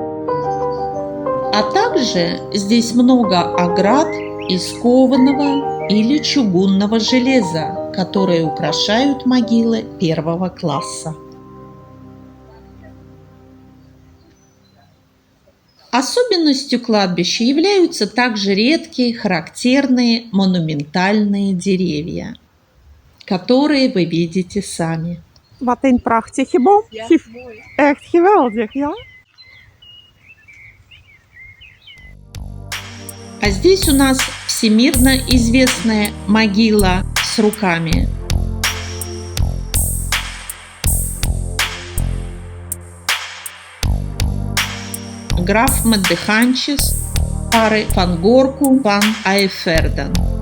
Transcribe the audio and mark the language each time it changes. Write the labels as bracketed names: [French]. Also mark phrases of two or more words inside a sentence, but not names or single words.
[Russian] А также здесь много оград из кованого или чугунного железа, которые украшают могилы первого класса. Особенностью кладбища являются также редкие, характерные монументальные деревья, которые вы видите сами. [Dutch] Wat een prachtige boom. Ja, mooi. Echt geweldig, ja? [Russian] А здесь у нас всемирно известная могила с руками. Граф Меддеханчис пары Ван Горку Ван Айферден.